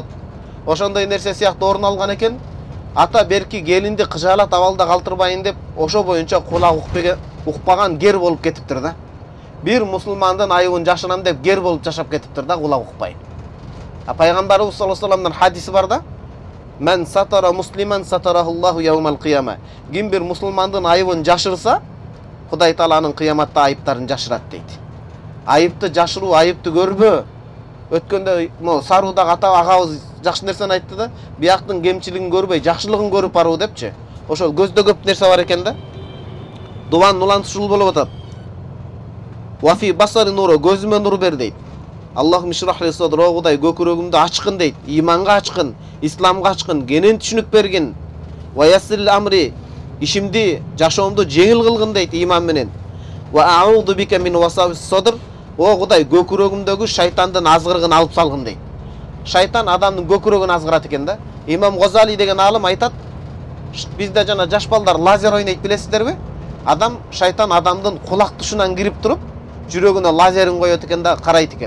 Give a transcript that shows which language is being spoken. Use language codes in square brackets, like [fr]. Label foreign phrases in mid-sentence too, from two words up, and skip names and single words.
[ky] Ошондой нерсе сыяктуу орун алган экен. Ата берки келинди кыжаалат абалда калтырбайын деп, ошо боюнча кулак укпаган гер болуп кетиптир да. Бир мусулмандын айыбын жашырам деп гер болуп жашап кетиптир да, кулак укпай. Пайгамбарыбыз [ar] صلى الله عليه [ky] вассаламдын хадиси бар да. [ar] من ستر مسلما ستره الله يوم القيامة. [ky] Ким бир мусулмандын айыбын жашырса, Кудай Таала анын кыяматта айыптарын жашырат дейт. Айыпты жашыруу, айыпты көрбө. Өткөндө могу Саруудагы агабыз жакшы нерсени айтты да, бияктын кемчилигин көрбөй, жакшылыгын көрүп баруу депчи. Ошол көздө көп нерсе бар экен да. Дубан улан ушул болуп атат. [ar] وفي بصري نورا, [ky] көзүмө нур бер дейт. [ar] اللهم اشرح لي صدري, [ky] Кудай көкүрөгүмдү ачкын дейт. Иманга ачкын, исламга ачкын, кенен түшүнүк бергин. [ar] ويسر لي أمري, [ky] ишимди, жашоомду жеңил кылгын дейт иман менен. [ar] وأعوذ بك من وساوس الصدر, [ky] Кудай көкүрөгүмдөгү шайтандын азгырыгын алып салгын дейт. Шайтан адамдын көкүрөгүн азгырат экен да. Имам Газали деген алым айтат, бизде жана жаш балдар лазер ойнойт, билесиздерби? Адам, шайтан адамдын кулак тушунан кирип туруп, жүрөгүнө лазерин коёт экен да, карайт экен.